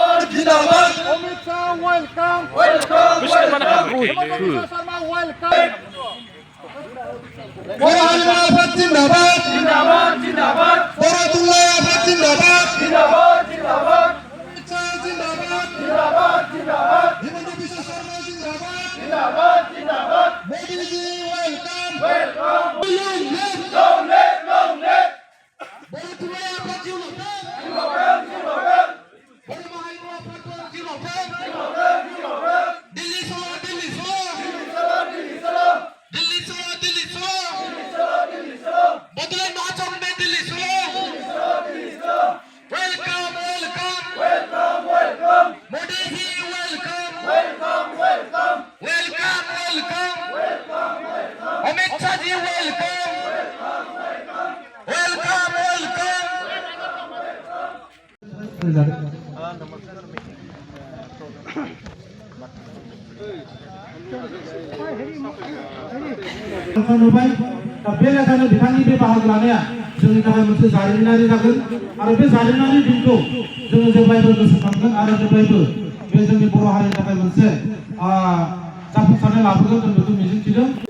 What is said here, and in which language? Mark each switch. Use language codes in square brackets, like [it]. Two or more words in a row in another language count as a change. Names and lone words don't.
[hi] बर' हारिमु आफाद जिन्दाबाद जिन्दाबाद जिन्दाबाद बर' थुनलाइ आफाद जिन्दाबाद जिन्दाबाद जिन्दाबाद जिन्दाबाद जिन्दाबाद जिन्दाबाद हिमन्त बिश्व शर्मा जिन्दाबाद जिन्दाबाद जिन्दाबाद मोदी जी [en] welcome welcome long live [hi] बर' थुनलाइ आफाद जिन्दाबाद जिन्दाबाद जिन्दाबाद बर' हारिमु आफाद जिन्दाबाद जिन्दाबाद जिन्दाबाद दिल्ली चलो दिल्ली चलो दिल्ली चलो दिल्ली चलो दिल्ली चलो दिल्ली चलो बदले महाचम में दिल्ली सुनो वेलकम मोदी जी वेलकम अमित शाह जी वेलकम [brx] नुबाय दा बे लेखानो बिथांनि बे बाहागो लानाया जोंनि थाखाय मोनसे जारिमिनारि जागोन आरो बे जारिमिनारि दिनखौ जोङो जेब्लायबो गोसोखांगोन आरो जेब्लायबो बे जोंनि बर' हारिनि थाखाय मोनसे जाफुंसारनाय लाबोगोन जों बेखौ मिजिंथिदों